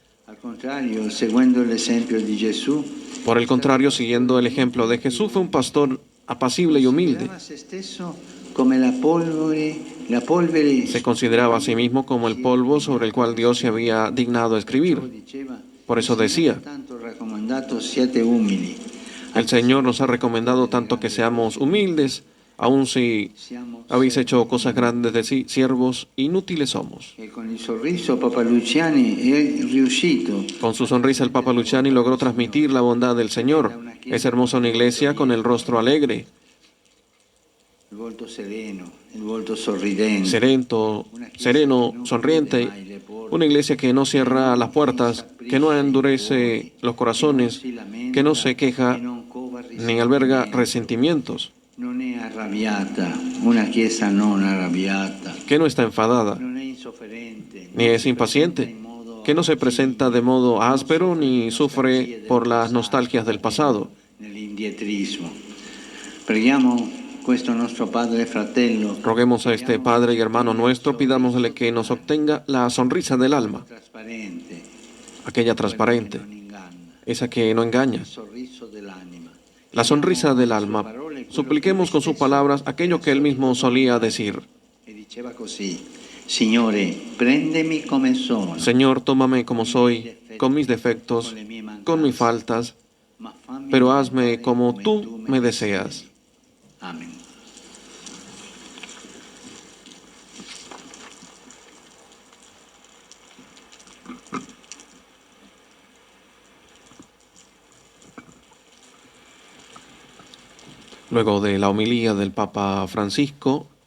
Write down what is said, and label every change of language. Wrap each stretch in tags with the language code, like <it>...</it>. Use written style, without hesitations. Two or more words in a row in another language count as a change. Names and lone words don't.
<es>Por el contrario, siguiendo el ejemplo de Jesús, fue un pastor apacible y humilde. Se consideraba a sí mismo como el polvo sobre el cual Dios se había dignado escribir. Por eso decía:</es> <it>racomandato siate umili.</it> <es>El Señor nos ha recomendado tanto que seamos humildes, aun si habéis hecho cosas grandes de sí, siervos inútiles somos.</es> <it>E con il sorriso Papa Luciani è riuscito.</it> <es>Con su sonrisa el Papa Luciani logró transmitir la bondad del Señor. Es hermosa una iglesia con el rostro alegre,</es> <it>Il volto sereno, il volto sorridente.</it> <es>sereno, sonriente. Una iglesia que no cierra las puertas, que no endurece los corazones, que no se queja ni alberga resentimientos,</es> <it>Non è arrabbiata, una chiesa non arrabbiata.</it> <es>que no está enfadada,</es> <it>Non è insofferente,</it> <es>ni es impaciente, que no se presenta de modo áspero ni sufre por las nostalgias del pasado.</es> <it>nell'indietrismo. Preghiamo questo nostro Padre fratello.</it> <es>Roguemos a este Padre y hermano nuestro, pidámosle que nos obtenga la sonrisa del alma,</es> <it>Trasparente,</it> <es>aquella transparente,</es> <it>non inganna,</it> <es>esa que no engaña,</es> <it>il sorriso dell'anima.</it> <es>la sonrisa del alma. Supliquemos con sus palabras aquello que él mismo solía decir.</es> <it>E diceva così: Signore, prendemi come sono.</it> <es>Señor, tómame como soy, con mis defectos, con mis faltas,</es> <it>ma fammi</it> <es>pero hazme</es> <it>diventare</it> <es>como</es> <it>come</it> <es>tú me deseas. Amen. Luego de la homilía del Papa Francisco,</es>